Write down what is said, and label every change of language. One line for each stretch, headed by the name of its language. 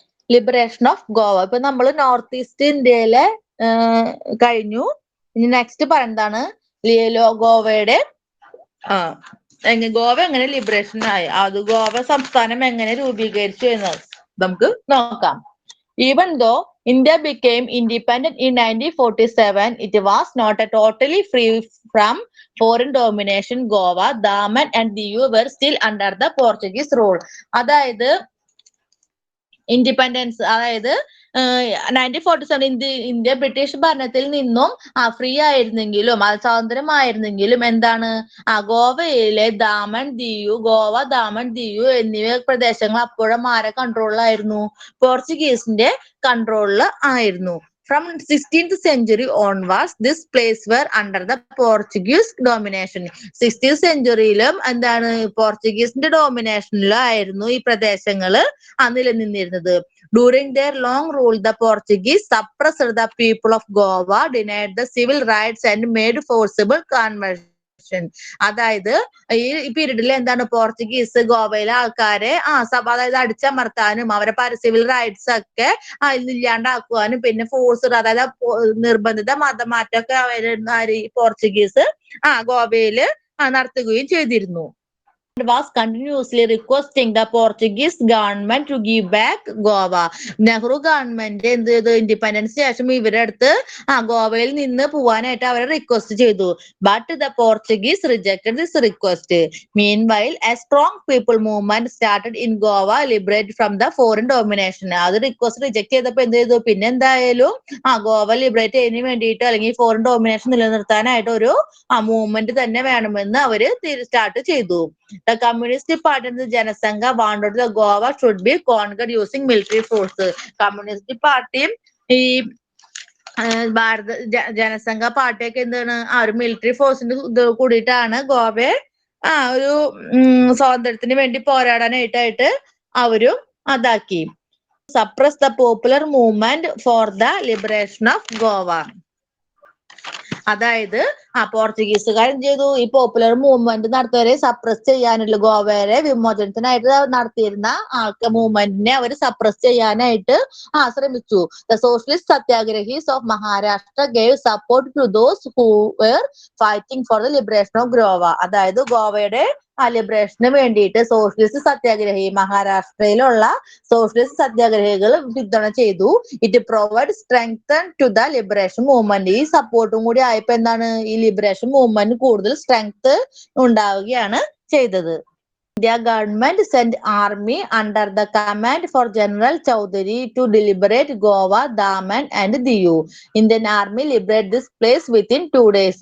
English: liberation of Goa
Malayalam: ഇപ്പൊ നമ്മൾ north east ഇന്ത്യയിലെ കഴിഞ്ഞു. ഇനി നെക്സ്റ്റ് പറയുന്നതാണ് ഗോവയുടെ ഗോവ എങ്ങനെ ലിബറേഷൻ ആയി, അത് ഗോവ സംസ്ഥാനം എങ്ങനെ രൂപീകരിച്ചു എന്നത് നമുക്ക് നോക്കാം.
English: Even though India became independent in 1947, it was not totally free from foreign domination. Goa, Daman and Diu were still under the Portuguese rule.
Malayalam: അതായത് ഇൻഡിപെൻഡൻസ് അതായത് 1947 ഇന്ത്യ ബ്രിട്ടീഷ് ഭരണത്തിൽ നിന്നും ഫ്രീ ആയിരുന്നെങ്കിലും സ്വാതന്ത്ര്യമായിരുന്നെങ്കിലും എന്താണ് ഗോവയിലെ ഗോവ ദാമൻ ദിയു എന്നിവ പ്രദേശങ്ങൾ അപ്പോഴും ആരെ കൺട്രോളിലായിരുന്നു? പോർച്ചുഗീസിന്റെ കൺട്രോളിൽ ആയിരുന്നു.
English: From 16th century onwards, this place were under the Portuguese domination.
Malayalam: 16th സെഞ്ചുറിയിലും എന്താണ് പോർച്ചുഗീസിന്റെ ഡോമിനേഷനിലായിരുന്നു ഈ പ്രദേശങ്ങള് നിലനിന്നിരുന്നത്.
English: During their long rule, the Portuguese suppressed the people of Goa, denied the civil rights and made forcible conversion.
Malayalam: അതായത് ഈ പീരീഡിൽ എന്താണ് Portuguese ഗോവയിലെ ആൾക്കാരെ അതായത് അടിച്ചമർത്താനും അവരെ സിവിൽ റൈറ്റ്സ് ഒക്കെ ഇല്ലാണ്ടാക്കുവാനും പിന്നെ ഫോഴ്സ് അതായത് നിർബന്ധിത മതമാറ്റമൊക്കെ പോർച്ചുഗീസ് ഗോവയില് നടത്തുകയും ചെയ്തിരുന്നു.
English: Was continuously requesting the Portuguese government to give back Goa.
Malayalam: Nehru government എന്ത് ചെയ്തു? ഇൻഡിപെൻഡൻസ് ശേഷം ഇവരുടെ അടുത്ത് ഗോവയിൽ നിന്ന് പോവാനായിട്ട് അവരെ റിക്വസ്റ്റ് ചെയ്തു.
English: But the Portuguese rejected this request. Meanwhile a strong people movement started in Goa liberate from the foreign domination.
Malayalam: അത് റിക്വസ്റ്റ് റിജക്ട് ചെയ്തപ്പോ എന്ത് ചെയ്തു? പിന്നെ എന്തായാലും ഗോവ ലിബറേറ്റ് ചെയ്യുന്നതിന് വേണ്ടിയിട്ട് അല്ലെങ്കിൽ ഫോറിൻ ഡോമിനേഷൻ നിലനിർത്താനായിട്ട് ഒരു മൂവ്മെന്റ് തന്നെ വേണമെന്ന് അവര് സ്റ്റാർട്ട് ചെയ്തു.
English: The Communist Party and the Janasangha wanted the Goa should be conquered using military force.
Malayalam: Communist പാർട്ടിയും ഈ ഭാരത ജനസംഘ പാർട്ടിയൊക്കെ എന്താണ് ഒരു മിലിറ്ററി ഫോഴ്സിന്റെ കൂടിയിട്ടാണ് ഗോവയെ ഒരു സ്വാതന്ത്ര്യത്തിന് വേണ്ടി പോരാടാനായിട്ട് അവരും അതാക്കി.
English: Suppress the popular movement for the liberation of Goa.
Malayalam: അതായത് പോർച്ചുഗീസുകാർ എന്ത് ചെയ്തു? ഈ പോപ്പുലർ മൂവ്മെന്റ് നടത്തിയവരെ സപ്രസ് ചെയ്യാനുള്ള ഗോവയെ വിമോചനത്തിനായിട്ട് നടത്തിയിരുന്ന മൂവ്മെന്റിനെ അവർ സപ്രസ് ചെയ്യാനായിട്ട് ശ്രമിച്ചു.
English: The socialist satyagrahis of Maharashtra gave support to those who were fighting for the liberation of Goa.
Malayalam: അതായത് ഗോവയുടെ ലിബറേഷന് വേണ്ടിയിട്ട് സോഷ്യലിസ്റ്റ് സത്യാഗ്രഹി മഹാരാഷ്ട്രയിലുള്ള സോഷ്യലിസ്റ്റ് സത്യാഗ്രഹികൾ പിന്തുണ ചെയ്തു.
English: It provide strength to the liberation movement.
Malayalam: ഈ സപ്പോർട്ടും കൂടി ആയപ്പോ എന്താണ് ഈ ലിബറേഷൻ മൂവ്മെന്റ് കൂടുതൽ സ്ട്രെങ്ത് ഉണ്ടാവുകയാണ് ചെയ്തത്.
English: India government sent army under the command for General Chaudhary to liberate Goa, Daman and Diu. Indian army liberated this place within 2 days.